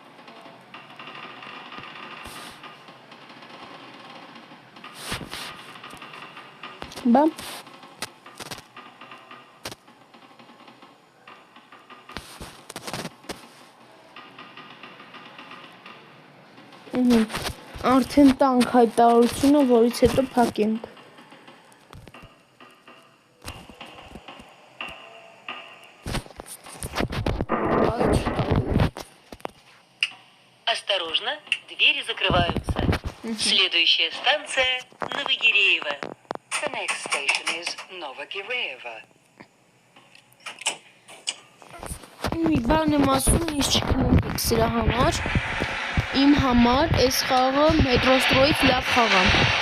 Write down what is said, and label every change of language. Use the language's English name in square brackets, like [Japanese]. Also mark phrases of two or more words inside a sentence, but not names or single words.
[Armenian] Բա։ Արդեն տանք հայտարարությունը, որից հետո փակենք։ [Russian] Осторожно, двери закрываются. Следующая станция Новогиреево. [English] The next station is Novogireyevo. [Armenian] Մի բան եմ ասում, ինչ չքննեք սրա համար։ Իմ համար այս խաղը մետրոստրոյից լավ խաղ է։